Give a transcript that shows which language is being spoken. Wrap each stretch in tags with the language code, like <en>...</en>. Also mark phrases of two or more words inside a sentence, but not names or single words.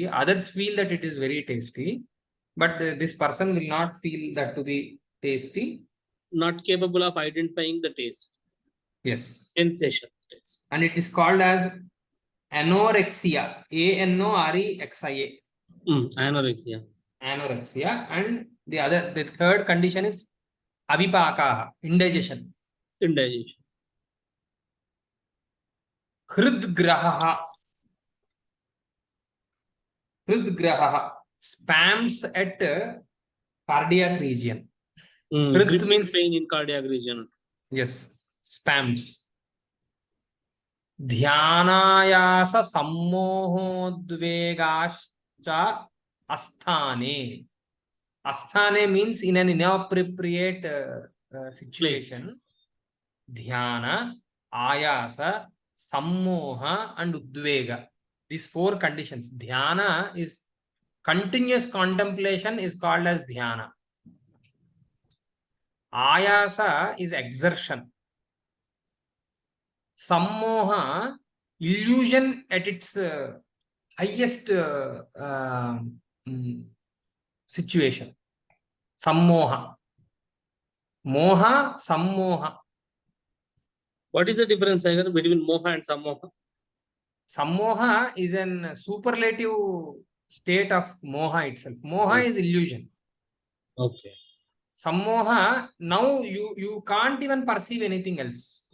<en>Others feel that it is very tasty, but this person will not feel that to be tasty. Not capable of identifying the taste. Yes. Sensation. Taste. And it is called as anorexia. ANOREXIA. Anorexia. Anorexia. And the third condition is avipakaha, indigestion. Indigestion. Hridgraha. Hridgraha. Spams at cardiac region. Gripping means pain in cardiac region. Yes. Spams.</en> <sa>ध्यानायास सम्मोहोद्वेगश्च अस्थाने.</sa> <en>Asthane means in an inappropriate situation. Dhyana, ayasa, sammoha and udvega. These four conditions. Dhyana is continuous contemplation is called as dhyana. Ayasa is exertion. Sammoha, illusion at its highest situation. Sammoha. Moha, sammoha. What is the difference between moha and sammoha? Sammoha is an superlative state of moha itself. Moha is illusion. Okay. Sammoha, now you can't even perceive anything else.</en>